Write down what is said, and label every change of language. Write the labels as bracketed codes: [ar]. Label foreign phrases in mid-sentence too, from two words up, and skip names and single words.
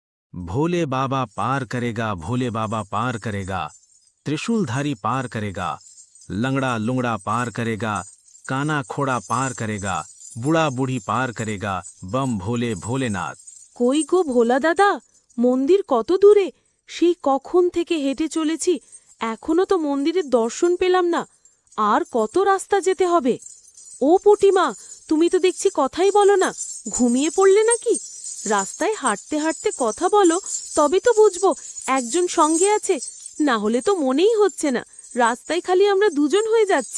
[hi] भोले बाबा पार करेगा, भोले बाबा पार करेगा, त्रिशूलधारी पार करेगा, लंगड़ा लुंगड़ा पार करेगा, काना खोड़ा पार करेगा, बुढ़ा बुढ़ी पार करेगा, बम भोले भोलेनाथ। [bn] কই গো ভোলা দাদা, মন্দির কত দূরে? সেই কখন থেকে হেঁটে চলেছি, এখনো তো মন্দিরের দর্শন পেলাম না। আর কত রাস্তা যেতে হবে? ও পুটিমা, তুমি তো দেখছি কথাই বলো না, ঘুমিয়ে পড়লে নাকি? রাস্তায় হাঁটতে হাঁটতে কথা বলো, তবে তো বুঝবো একজন সঙ্গে আছে, না হলে তো মনেই হচ্ছে না রাস্তায় খালি আমরা দুজন হয়ে যাচ্ছি।